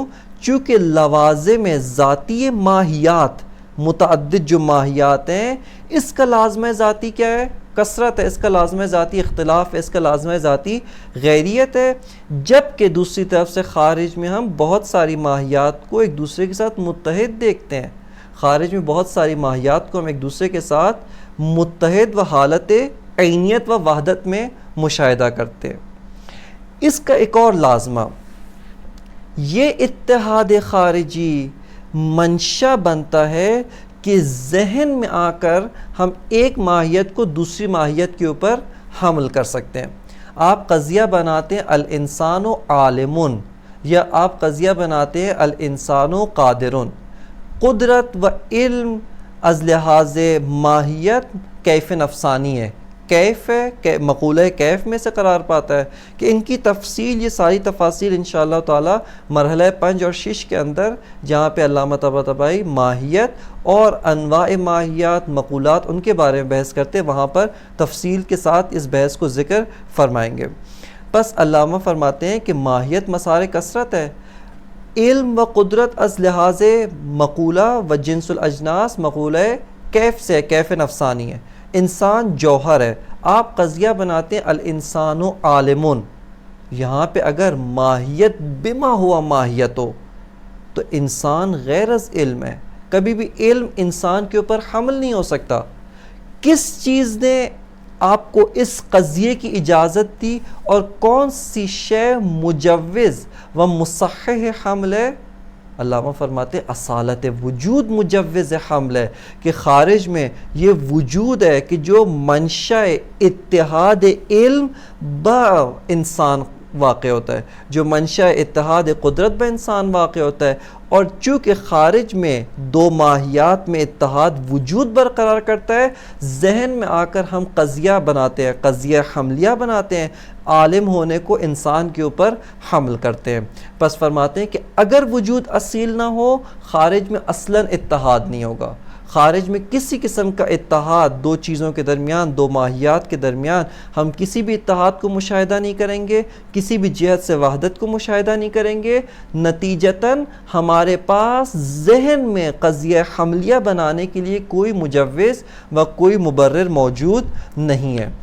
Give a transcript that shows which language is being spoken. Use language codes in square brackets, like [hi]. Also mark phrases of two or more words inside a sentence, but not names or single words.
[ur] چونکہ لوازم ذاتی ماہیات، متعدد جو ماہیات ہیں، اس کا لازمہ ذاتی کیا ہے؟ کثرت ہے، اس کا لازمہ ذاتی اختلاف ہے، اس کا لازمہ ذاتی غیریت ہے، جبکہ دوسری طرف سے خارج میں ہم بہت ساری ماہیات کو ایک دوسرے کے ساتھ متحد دیکھتے ہیں۔ خارج میں بہت ساری ماہیات کو ہم ایک دوسرے کے ساتھ متحد و حالت عینیت و وحدت میں مشاہدہ کرتے ہیں۔ اس کا ایک اور لازمہ، یہ اتحاد خارجی منشا بنتا ہے کہ ذہن میں آ کر ہم ایک ماہیت کو دوسری ماہیت کے اوپر حمل کر سکتے ہیں۔ آپ قضیہ بناتے ہیں [ar] الانسان عالم، [ur] یا آپ قضیہ بناتے ہیں [ar] الانسان قادر۔ [ur] قدرت و علم از لحاظ ماہیت کیف نفسانی ہے، کیف ہے، مقولہ کیف میں سے قرار پاتا ہے کہ ان کی تفصیل، یہ ساری تفاصیل انشاءاللہ تعالی مرحلہ 5 اور 6 کے اندر، جہاں پہ علامہ طباطبائی ماہیت اور انواع ماہیات، مقولات، ان کے بارے میں بحث کرتے ہیں، وہاں پر تفصیل کے ساتھ اس بحث کو ذکر فرمائیں گے۔ بس علامہ فرماتے ہیں کہ ماہیت مسار کثرت ہے، علم و قدرت از لحاظ مقولہ و جنس الاجناس مقولہ کیف سے، کیف نفسانی ہے۔ انسان جوہر ہے، آپ قضیہ بناتے ہیں [ar] الانسان عالم، [ur] یہاں پہ اگر ماہیت [ar] بما ہوا ماہیت [ur] ہو تو انسان غیر از علم ہے، کبھی بھی علم انسان کے اوپر حمل نہیں ہو سکتا۔ کس چیز نے آپ کو اس قضیے کی اجازت دی اور کون سی شے مجوز و مصحح حمل ہے؟ علامہ فرماتے اصالت وجود مجوز حمل ہے، کہ خارج میں یہ وجود ہے کہ جو منشأ اتحاد علم با انسان واقع ہوتا ہے، جو منشأ اتحاد قدرت با انسان واقع ہوتا ہے، اور چونکہ خارج میں دو ماہیات میں اتحاد وجود برقرار کرتا ہے، ذہن میں آ کر ہم قضیہ بناتے ہیں، قضیہ حملیہ بناتے ہیں، عالم ہونے کو انسان کے اوپر حمل کرتے ہیں۔ پس فرماتے ہیں کہ اگر وجود اصیل نہ ہو، خارج میں اصلاً اتحاد نہیں ہوگا، خارج میں کسی قسم کا اتحاد دو چیزوں کے درمیان، دو ماہیات کے درمیان، ہم کسی بھی اتحاد کو مشاہدہ نہیں کریں گے، کسی بھی جہت سے وحدت کو مشاہدہ نہیں کریں گے، نتیجتاً ہمارے پاس ذہن میں قضیہ حملیہ بنانے کے لیے کوئی مجوز و کوئی مبرر موجود نہیں ہے۔